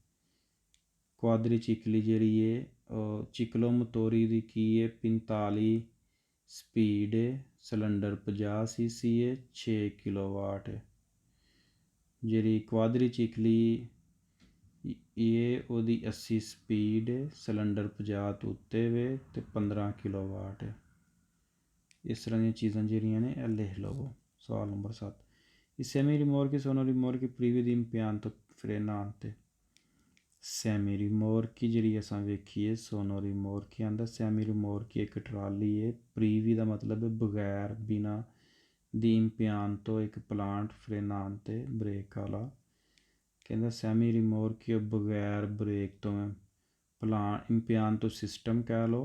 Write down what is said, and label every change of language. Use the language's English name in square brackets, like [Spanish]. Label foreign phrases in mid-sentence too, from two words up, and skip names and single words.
[Punjabi] ਕੁਆਦਰੀਚਿਕਲੀ ਜਿਹੜੀ ਹੈ ਉਹ ਚਿਕਲੋ ਮੋਤੋਰੀ ਦੀ ਕੀ ਹੈ 45 ਸਪੀਡ ਹੈ ਸਿਲੰਡਰ 50 cc ਹੈ 6 ਕਿਲੋਵਾਟ ਹੈ ਜਿਹੜੀ ਕੁਆਦਰੀਚਿਕਲੀ ਇਹ ਉਹਦੀ 80 ਸਪੀਡ ਹੈ ਸਿਲੰਡਰ 50 ਤੋਂ ਉੱਤੇ ਵੇ ਅਤੇ 15 ਕਿਲੋਵਾਟ ਹੈ। ਇਸ ਤਰ੍ਹਾਂ ਦੀਆਂ ਚੀਜ਼ਾਂ ਜਿਹੜੀਆਂ ਨੇ ਇਹ ਲਿਖ ਲਵੋ। [Italian] ਸਵਾਲ ਨੰਬਰ 7 I semirimorchi sono rimorchi privi di impianto frenante। [Punjabi] ਸੈਮੀ ਜਿਹੜੀ ਅਸਾਂ ਵੇਖੀਏ [Italian] sono rimorchi [Punjabi] ਆਂਦਾ। ਸੈਮੀ ਰਿਮੋਰਕੀ ਇੱਕ ਟਰਾਲੀ ਹੈ। ਪ੍ਰੀਵੀ ਦਾ ਮਤਲਬ ਹੈ ਬਗੈਰ ਬਿਨਾਂ ਦੀ ਇਮਪਿਆਨ ਤੋਂ ਇੱਕ ਪਲਾਂਟ ਫਰੇਨਾਂਤੇ ਬ੍ਰੇਕ ਵਾਲਾ। ਕਹਿੰਦਾ ਸੈਮੀ ਰਿਮੋਰਕੀ ਬਗੈਰ ਬ੍ਰੇਕ ਤੋਂ ਇਮਪਿਆਨ ਤੋਂ ਸਿਸਟਮ ਕਹਿ ਲਓ।